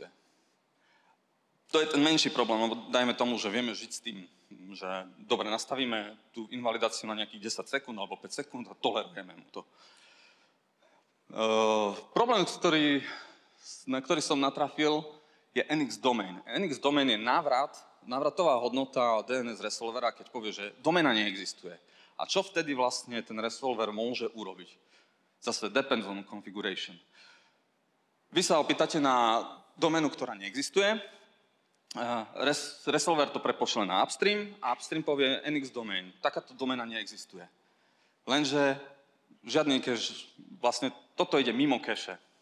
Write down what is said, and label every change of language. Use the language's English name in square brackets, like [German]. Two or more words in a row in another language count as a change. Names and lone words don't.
[Slovak] To je ten menší problém, lebo dajme tomu, že vieme žiť s tým, že dobre, nastavíme tú invalidáciu na nejakých 10 sekúnd alebo 5 sekúnd a tolerujeme mu to. Problém, na ktorý som natrafil, je [English] NX domain. NX domain [Slovak] je návratová hodnota DNS resolvera, keď povie, že doména neexistuje. A čo vtedy vlastne ten resolver môže urobiť? Zase [English] depends on configuration. [Slovak] Vy sa opýtate na doménu, ktorá neexistuje, resolver to prepošle na upstream a upstream povie [English] NX domain. [Slovak] Takáto doména neexistuje. Lenže žiadny cache, vlastne toto ide mimo cache.